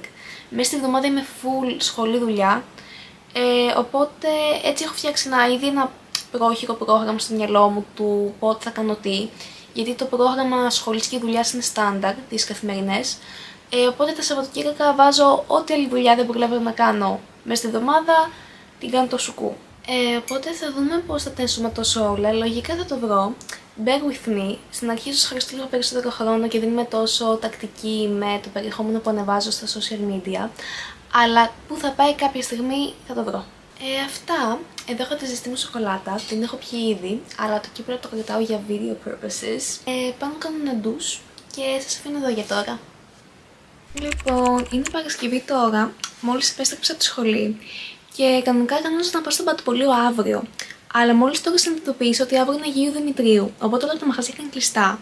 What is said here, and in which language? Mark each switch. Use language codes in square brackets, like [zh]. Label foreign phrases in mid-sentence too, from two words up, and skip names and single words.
[el] Μέσα στη εβδομάδα είμαι full σχολή δουλειά, οπότε έτσι έχω φτιάξει ένα πρόχειρο πρόγραμμα στο μυαλό μου του πότε θα κάνω τι, γιατί το πρόγραμμα σχολής και δουλειάς είναι στάνταρ, τις καθημερινές, οπότε τα Σαββατοκύριακα βάζω ό,τι άλλη δουλειά δεν προλαβαίνω να κάνω μέσα στη εβδομάδα, την κάνω το σουκού. Οπότε θα δούμε πώς θα τα ενσωματώσω όλα, λογικά θα το βρω. [en] Bear with me. [el] Στην αρχή ίσως χρειαστεί λίγο περισσότερο χρόνο και δεν είμαι τόσο τακτική με το περιεχόμενο που ανεβάζω στα [en] social media, [el] αλλά που θα πάει κάποια στιγμή θα το βρω. Αυτά. Εδώ έχω τη ζεστή μου σοκολάτα, την έχω πιει ήδη, αλλά το κύπελο το κρατάω για [en] video purposes. [el] Πάω να κάνω ένα ντους και σας αφήνω εδώ για τώρα. Λοιπόν, είναι Παρασκευή τώρα, μόλις επέστρεψα από τη σχολή και κανονικά κανόνιζα να πάω στον παντοπωλείο αύριο. Αλλά μόλις τώρα συνειδητοποίησα ότι αύριο είναι Αγίου Δημητρίου, οπότε όλα τα μαγαζιά είναι κλειστά.